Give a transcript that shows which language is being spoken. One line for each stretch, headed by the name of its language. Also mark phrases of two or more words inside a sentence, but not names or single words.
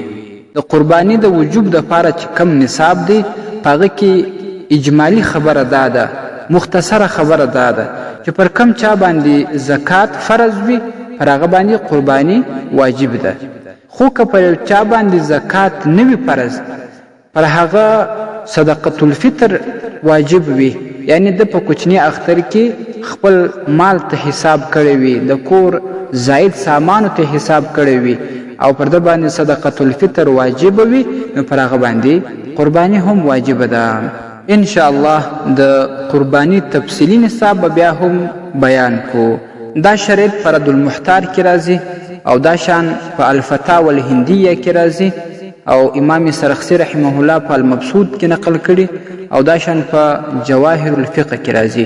Pashto: د قرباني د وجوب دپاره چې کم نصاب دی په هغه کې اجمالي خبره دا ده، مختصره خبره دا ده چې پر کم چا باندې زکات فرض وي پر هغه باندې قرباني واجب ده. خو که پر چا باندې زکات نه وي فرض پر هغه
Arabic: صدقة الفطر
Pashto: واجب وي. یعنی د په کوچني اختر کې خپل مال ته حساب کړی وي، د کور زائد سامانو ته حساب کړی وي او پر ده باندې
Arabic: صدقة الفطر
Pashto: واجب وي، نو پر هغه باندې قرباني هم واجب ده.
Arabic: ان شاء الله
Pashto: د قرباني تفصیلی نصاب بیا هم بیان کو. دا شرط فرد المحتار کې راځي او دا شان په الفتاوى الهندیه کې راځي او امام سرخسی
Arabic: رحمه الله
Pashto: په المبسوط کې نقل کړي او دا شان په جواهر الفقه کې راځي.